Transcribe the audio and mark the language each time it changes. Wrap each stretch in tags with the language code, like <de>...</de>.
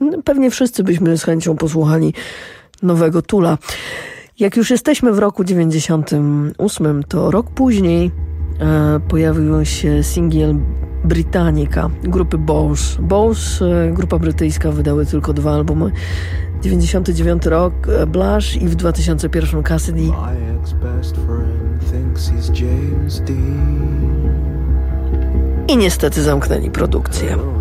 <pl>Pewnie wszyscy byśmy z chęcią posłuchali nowego Tula. Jak już jesteśmy w roku 98, to rok później pojawił się singiel Britannica grupy Bowls. Bowls, grupa brytyjska, wydały tylko dwa albumy. 99 rok, Blush, i w 2001 Cassidy.</pl> <en>My ex-best friend thinks he's James Dean.</en> <pl>I niestety zamknęli produkcję.</pl>